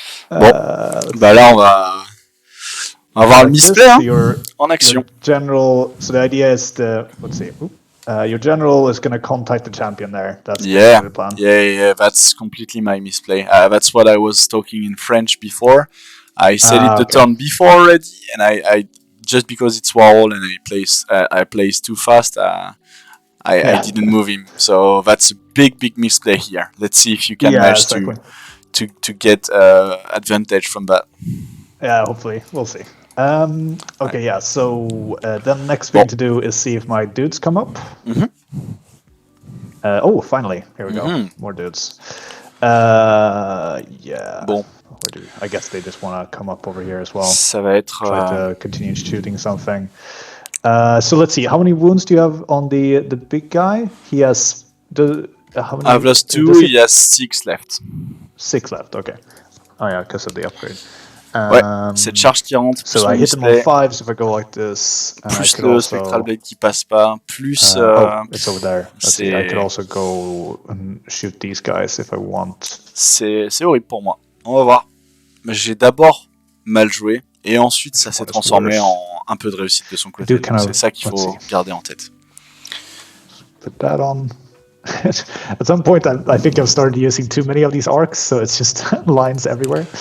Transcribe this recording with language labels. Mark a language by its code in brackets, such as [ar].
[fr] Bon, bah là on va voir le misplay en action. [en] Your general. So the idea is let's see. Your general is going to contact the champion there. That's the plan. Yeah. That's completely my misplay. That's what I was talking in French before. I said it the turn before already, and I just because it's Warhall and I plays too fast. I didn't move him, so that's a big misplay here. Let's see if you can manage to get advantage from that. Yeah, hopefully we'll see. Okay, yeah. So then next thing to do is see if my dudes come up. Oh, finally, here we go. More dudes. Yeah. [fr] Bon. [en] I guess they just want to come up over here as well. [fr] Ça va être. [en] Try to continue shooting something. So let's see. How many wounds do you have on the big guy? He has how many? I've lost 2. He has 6 left. 6 left. Okay. Oh yeah, because of the upgrade. [fr] Ouais. Cette charge qui rentre. [en] So I hit them on 5. So if I go like this, [fr] plus le Spectral Blade qui passe pas. Plus. [en] It's over there. Let's see. I could also go and shoot these guys if I want. [fr] C'est horrible pour moi. On va voir. J'ai d'abord mal joué et ensuite ça s'est transformé en un peu de réussite de son côté. C'est ça qu'il faut garder en tête. [en] Put that on. At some point, I think I've started using too many of these arcs, so it's just lines everywhere.